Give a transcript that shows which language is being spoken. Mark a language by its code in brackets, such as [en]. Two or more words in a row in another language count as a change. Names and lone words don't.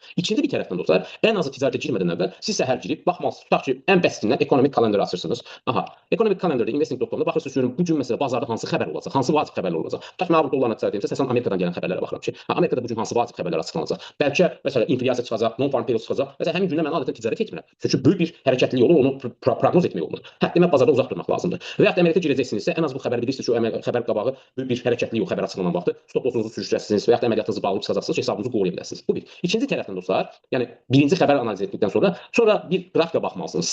[az] İkinci bir tərəfdən dostlar, ən azı ticarətə girmədən əvvəl siz səhər girib baxmalısınız. Tutaq ki, ən bəsitindən ekonomik kalendarı açırsınız. Aha, ekonomik kalendarda investing.com-da baxırsınız görün bu gün məsələ bazarda hansı xəbər olacaq, hansı vacib xəbərlər olacaq. Tutaq ki, mən avro dollarına ticarət edirəmsə, əsasən Amerikadan gələn xəbərlərə baxıram ki, Amerikada bu gün hansı vacib xəbərlər açıqlanacaq. Bəlkə məsələn inflyasiya çıxacaq, [en] non-farm payroll çıxacaq. [az] Məsələn, həmin gündə mən adətən ticarət etmirəm. Çünki böyük bir hərəkətli yolu onu proqnoz etmək olmur. Hətta bazarda uzaq durmaq lazımdır. Və ya da Amerikaya girəcəksinizsə, ən az bu xəbəri bilirsiniz ki, o xəbər qabağı böyük bir hərəkətli yol xəbər açıqlanan vaxtı [en] stop lossunuzu [az] sürüşdürəsiniz və ya da əməliyyatınızı bağlayıb çıxacaqsınız ki, hesabınızı qoruya bilərsiniz. Bu bir. İkinci tərəfdən dostlar, yəni birinci xəbər analiz etdikdən sonra bir qrafika baxmalısınız.